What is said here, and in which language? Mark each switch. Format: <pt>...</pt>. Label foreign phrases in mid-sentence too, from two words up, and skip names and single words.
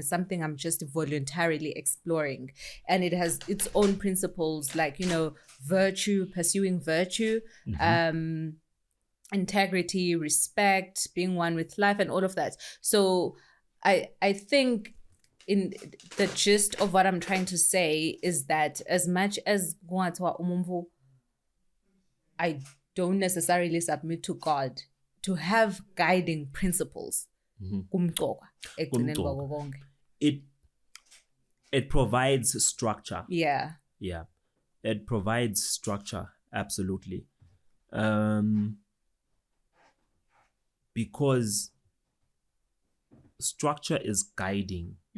<en>It's something I'm just voluntarily exploring. And it has its own principles, like, virtue, pursuing virtue, integrity, respect, being one with life, and all of that. So I think in the gist of what I'm trying to say is that as much as I don't necessarily submit to God to have guiding principles.</en> <zu>Kumqoka, ekugcineni kwako konke.</zu> <en>It provides structure. Yeah. Yeah. It provides structure, absolutely. Because structure is guiding.</en>